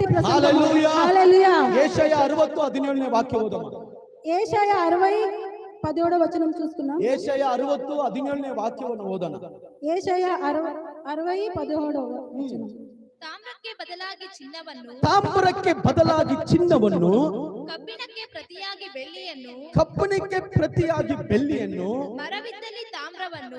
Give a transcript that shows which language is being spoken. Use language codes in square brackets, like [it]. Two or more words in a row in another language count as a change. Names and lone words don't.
[te] హల్లెలూయా. హల్లెలూయా. [kn] ಯೆಶಾಯ 60:17ನೇ ವಾಕ್ಯ ಓದೋಣ. [te] ಯೆಶಾಯ 60:17 వచనం చూస్తున్నాం. [kn] ಯೆಶಾಯ 60:17ನೇ ವಾಕ್ಯವನ್ನು ಓದೋಣ. [te] ಯೆಶಾಯ 60:17 వచనం. [kn] ತಾಮ್ರಕ್ಕೆ ಬದಲಾಗಿ ಚಿನ್ನವನ್ನು, ತಾಮ್ರಕ್ಕೆ ಬದಲಾಗಿ ಚಿನ್ನವನ್ನು, ಕಬ್ಬಿಣಕ್ಕೆ ಪ್ರತಿಯಾಗಿ ಬೆಳ್ಳಿಯನ್ನು, ಕಬ್ಬಿಣಕ್ಕೆ ಪ್ರತಿಯಾಗಿ ಬೆಳ್ಳಿಯನ್ನು, ಮರವಿದ್ದಲ್ಲಿ ತಾಮ್ರವನ್ನು,